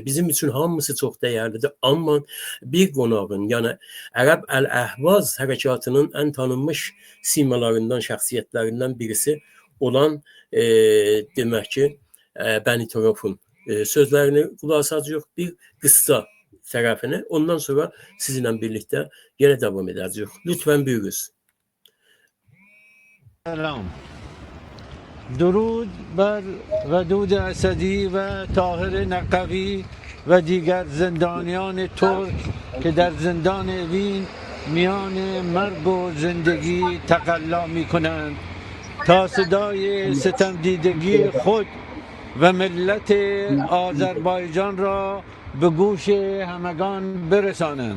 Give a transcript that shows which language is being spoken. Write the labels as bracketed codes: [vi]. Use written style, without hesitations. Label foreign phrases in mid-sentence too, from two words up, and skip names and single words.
[az] Bizim üçün hamısı çox dəyərlidir. Amma bir qonağın, yəni Ərəb Əl-Əhvaz hərəkatının ən tanınmış simalarından, şəxsiyyətlərindən birisi olan demək ki, Bəni Torofun sözlərini qulaq asacağıq, bir qıssa tərəfini. Ondan sonra sizinlə birlikdə yenə davam edəcəyik. Lütfən buyurunuz. [fa] سلام درود بر ودود اسدی و طاهر نقوی و دیگر زندانیان ترک که در زندان اوین میان مرگ و زندگی تقلا می کنند تا صدای ستم دیدگی خود و ملت آذربایجان را به گوش همگان برسانند.